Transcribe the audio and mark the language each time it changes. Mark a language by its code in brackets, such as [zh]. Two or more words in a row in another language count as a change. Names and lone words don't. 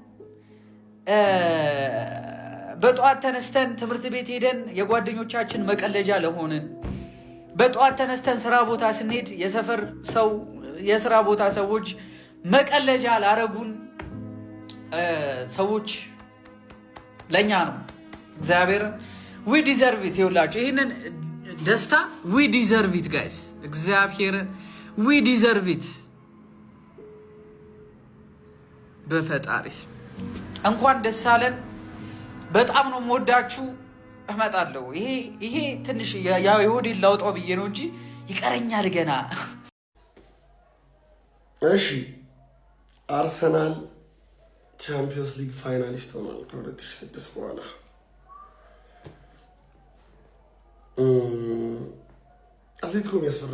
[am] በጧት ተነስተን ትምህርት ቤት ሄደን የጓደኞቻችን መቀለጃ ለሆነን በጧት ተነስተን ስራ ቦታ ስንሄድ የሰፈር ሰው የስራ ቦታ ሰዎች መቀለጃ ላረጉን ሰዎች ለኛ ነው እግዚአብሔር [en] we deserve it [am] ይውላችሁ ይሄንን ደስታ [en] we deserve it guys [am] እግዚአብሔር [en] we deserve it [am] በፈጣሪስ እንኳን ደስ አለን በጣም ነው የምወዳችሁ እመጣለሁ ይሄ ትንሽ ያው ይሁዲን ላውጣው ብዬ ነው እንጂ ይቀረኛል ገና እሺ አርሰናል ቻምፒየንስ ሊግ ፋይናሊስት ሆኗል ከ2006 በኋላ አትሌቲኮ የሚያስፈራ